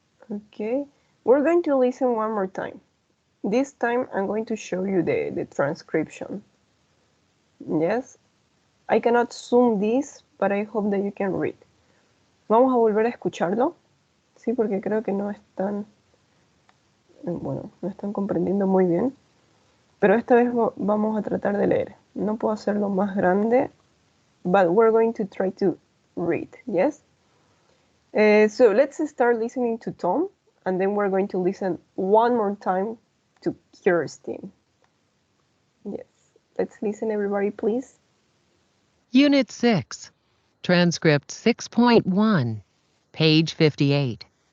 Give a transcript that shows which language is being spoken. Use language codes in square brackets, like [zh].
[en] Okay, we're going to listen one more time. This time I'm going to show you the transcription. Yes, I cannot zoom this, but I hope that you can read. [es] Vamos a volver a escucharlo, sí, porque creo que no están, bueno, no están comprendiendo muy bien. Pero esta vez vamos a tratar de leer. No puedo hacerlo más grande, [en] but we're going to try to read, yes? So let's start listening to Tom, and then we're going to listen one more time to Kirsten. Yes, let's listen, everybody, please. Unit 6, Transcript 6.1, page 58.